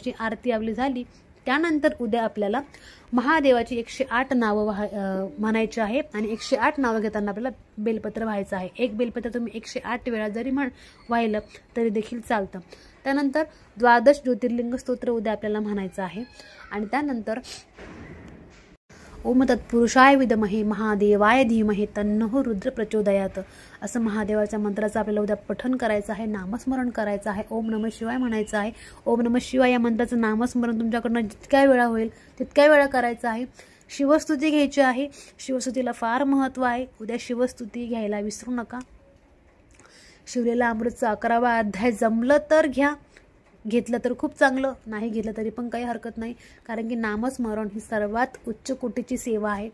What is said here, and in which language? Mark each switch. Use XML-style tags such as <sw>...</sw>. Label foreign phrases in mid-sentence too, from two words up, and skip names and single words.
<mr>अशी आरती आपली झाली त्यानंतर उद्या आपल्याला महादेवाची 108 नावं म्हणायची आहे आणि 108 नावं घेताना आपल्याला बेलपत्र व्हायचं आहे. एक बेलपत्र तुम्ही 108 वेळा जरी वाहिलं तरी देखील चालतं. त्यानंतर 12 ज्योतिर्लिंग स्तोत्र उद्या आपल्याला म्हणायचं आहे आणि त्यानंतर</mr> <sa>ओम तत्पुरुषाय विद्महे महादेवाय धीमहि तन्नः रुद्र प्रचोदयात</sa> <mr>असं महादेवाच्या मंत्राचं आपल्याला उद्या पठण करायचं आहे, नामस्मरण करायचं आहे,</mr> <sa>ओम नमः शिवाय</sa> <mr>म्हणायचं आहे.</mr> <sa>ओम नमः शिवाय</sa> <mr>या मंत्राचं नामस्मरण तुमच्याकडनं जितक्या वेळा होईल तितक्या वेळा करायचं आहे. शिवस्तुती घ्यायची आहे. शिवस्तुतीला फार महत्त्व आहे. उद्या शिवस्तुती घ्यायला विसरू नका. शिवलीला अमृतचा 11वा अध्याय जमलं तर घ्या, घेतलं तर खूप चांगलं, नाही घेतलं तरी पण काही हरकत नाही, कारण की नामस्मरण ही सर्वात उच्च कोटीची सेवा आहे.</mr>